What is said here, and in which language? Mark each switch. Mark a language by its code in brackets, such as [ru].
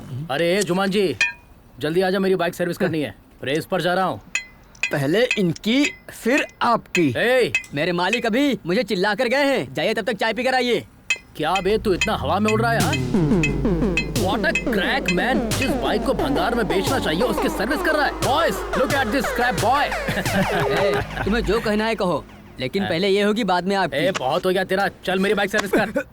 [hi] अरे जुमान जी, जल्दी आजा, मेरी बाइक सर्विस करनी है। रेस पर जा रहा हूँ। पहले इनकी फिर आपकी। मेरे मालिक अभी मुझे चिल्ला कर गए हैं, जाइए तब तक चाय पी कर आइए। क्या बे, तू इतना हवा में उड़ रहा है? [en] What a crack man! [hi] जिस बाइक को भंगार में बेचना चाहिए उसकी सर्विस कर रहा है। [en] Boys, look at this scrap boy! [hi] तुम्हें जो कहना है कहो, लेकिन पहले ये होगी बाद में आपकी। बहुत हो गया तेरा, चल मेरी बाइक सर्विस कर।